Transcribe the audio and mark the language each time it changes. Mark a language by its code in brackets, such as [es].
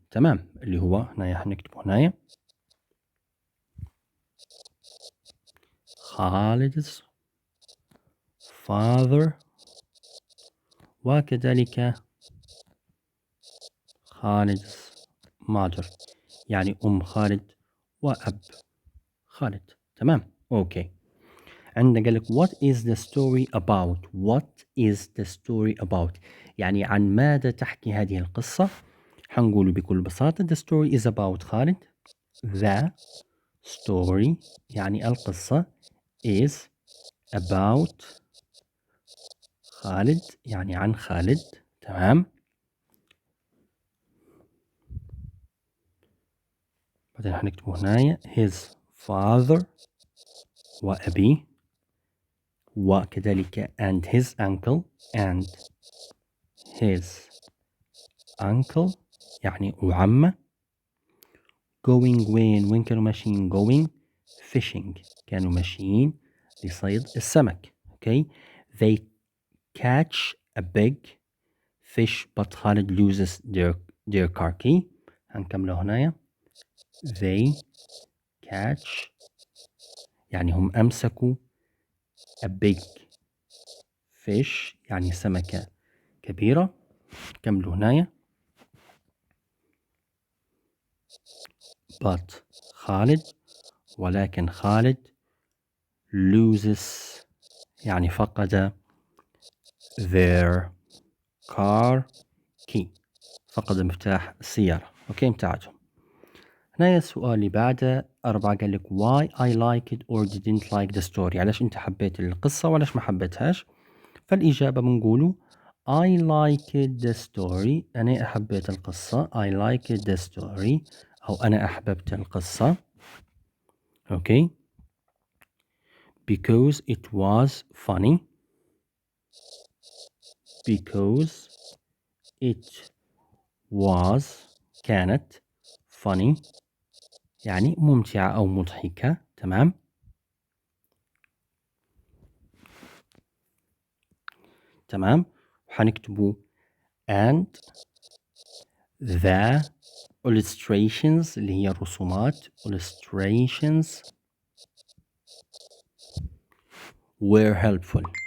[ar] تمام، اللي هو هنا حنكتبه هنا خالد's father وكذلك خالد's mother، يعني أم خالد وأب خالد. تمام، أوكي. عندنا قال لك [en] what is the story about. what is the story about [ar] يعني عن ماذا تحكي هذه القصة؟ حنقول بكل بساطة [en] the story is about [ar] خالد. the story يعني القصة [en] is about [ar] خالد يعني عن خالد. تمام، بعدين حنكتبه هنا his father وأبيه وكذلك [en] and his uncle and his uncle [ar] يعني وعمه. going وين كانوا ماشيين؟ [en] going fishing، [ar] كانوا ماشيين لصيد السمك. [en] okay they catch a big fish but Khalid loses their car key. [ar] هنكمله هنا [en] they catch [ar] يعني هم أمسكوا [en] a big fish [ar] يعني سمكة كبيرة. كملوا هنا but خالد ولكن خالد loses يعني فقد [en] their car key، [ar] فقد مفتاح السيارة. اوكي متاعتهم. هنا السؤال اللي بعده 4 قال لك [en] why I like it or didn't like the story، [ar] علاش انت حبيت القصة وعلاش ما حبيتهاش؟ فالإجابة بنقوله [en] I liked the story، [ar] أنا أحبيت القصة. [en] I liked the story [ar] أو أنا أحببت القصة. [en] Okay because it was funny. because it was [ar] كانت funny يعني ممتعة أو مضحكة. تمام، تمام، وحنكتبوا [en] and the illustrations [ar] اللي هي الرسومات [en] illustrations were helpful.